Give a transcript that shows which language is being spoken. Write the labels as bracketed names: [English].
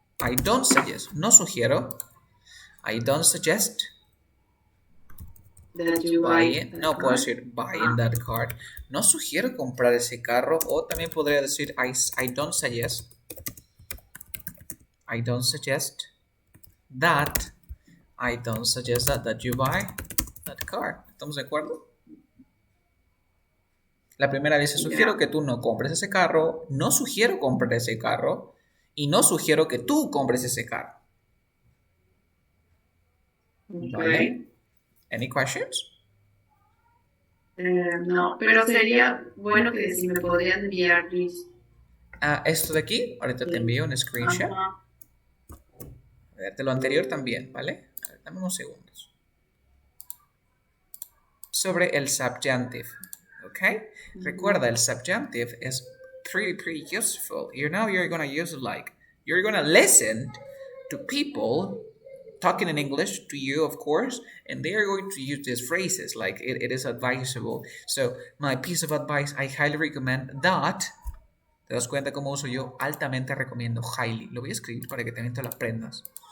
[English] I don't suggest. [Spanish] No sugiero. [English] I don't suggest. That you buy [Spanish] no puedo decir [English] buying that car. [Spanish] No sugiero comprar ese carro. O también podría decir [English] I don't suggest. I don't suggest that. I don't suggest that you buy that car. [Spanish] ¿Estamos de acuerdo? La primera dice, sugiero que tú no compres ese carro. No sugiero comprar ese carro. Y no sugiero que tú compres ese carro. ¿Vale? [English] Any questions? [Spanish] No, pero sería bueno que si me podrían enviar, please. Esto de aquí, ahorita te envío un screenshot. A ver, de lo anterior también, ¿vale? A ver, dame unos segundos. Sobre el subjunctive, ¿ok? Recuerda, el subjunctive es [English] pretty useful. Now you're gonna use it like, you're gonna listen to people talking in English to you, of course, and they are going to use these phrases like it is advisable. So, my piece of advice, I highly recommend that. [Spanish] ¿Te das cuenta cómo uso yo? Altamente recomiendo, highly. Lo voy a escribir para que también te lo aprendas.